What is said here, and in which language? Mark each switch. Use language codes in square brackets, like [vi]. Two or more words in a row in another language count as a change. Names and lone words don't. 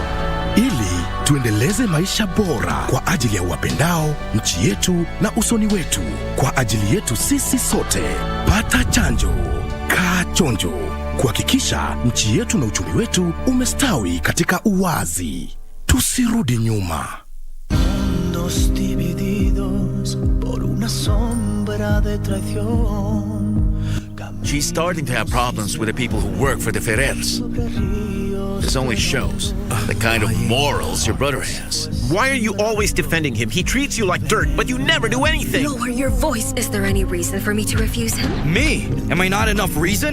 [sw] Ili tuendeleze maisha bora kwa ajili ya wapendao, nchi yetu na usoni wetu. Kwa ajili yetu sisi sote. Pata chanjo. Kaa chonjo. Kuhakikisha nchi yetu na uchumi wetu umestawi katika uwazi. Tusirudi nyuma. [es] Mundos divididos por una sombra de traición. [en] She's starting to have problems with the people who work for the Ferrers. This only shows the kind of morals your brother has. Why are you always defending him? He treats you like dirt, but you never do anything. Lower your voice. Is there any reason for me to refuse him? Me? Am I not enough reason?